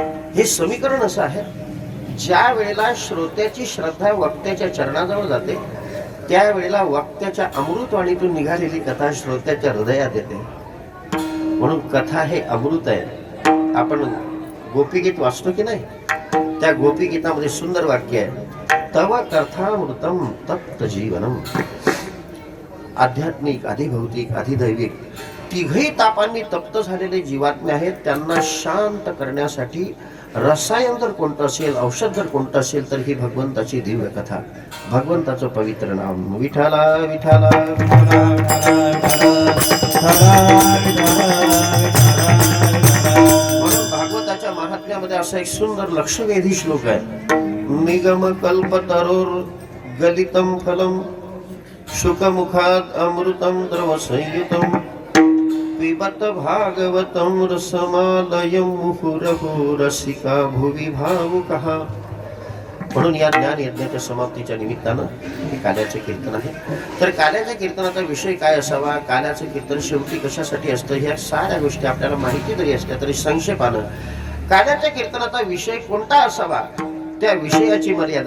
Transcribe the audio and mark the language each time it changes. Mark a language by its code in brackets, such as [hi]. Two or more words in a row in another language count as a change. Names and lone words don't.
[mr] हे समीकरण असं आहे, ज्या वेळेला श्रोत्याची श्रद्धा वक्त्याच्या चरणाजवळ जाते त्यावेळेला वक्त्याच्या अमृतवाणीतून निघालेली कथा श्रोत्याच्या हृदयात येते. म्हणून कथा हे अमृत आहे. आपण गोपीगीत वाचतो की नाही? त्या गोपी गीतामध्ये सुंदर वाक्य आहे, [sa] तव कथामृतम तप्त जीवनम. [mr] आध्यात्मिक, अधिभौतिक, अधिदैविक तिघही तापांनी तप्त झालेले जीवात्मे आहेत. त्यांना शांत करण्यासाठी रसायन जर कोणतं असेल, औषध जर कोणतं असेल तर ही भगवंताची दिव्य कथा, भगवंताचं पवित्र नाम. विठाला विठाला विठाला म्हणून भागवताच्या महात्म्यामध्ये असा एक सुंदर लक्षवेधी श्लोक आहे. [sa] निगम कल्पतरोर गलितम फलम शुकमुखात अमृतम द्रव संयुतम पिबत भागवतम रसमालयम मुहुरहो रसिका भुवि भावुकः. [mr] म्हणून या ज्ञान यज्ञाच्या समाप्तीच्या निमित्तानं हे काल्याचे कीर्तन आहे. तर काल्याच्या कीर्तनाचा विषय काय असावा, काल्याचं कीर्तन शेवटी कशासाठी असतं, ह्या साऱ्या गोष्टी आपल्याला माहिती जरी असल्या तरी संक्षेपानं काल्याच्या कीर्तनाचा विषय कोणता असावा, त्या विषयाची मर्यादा.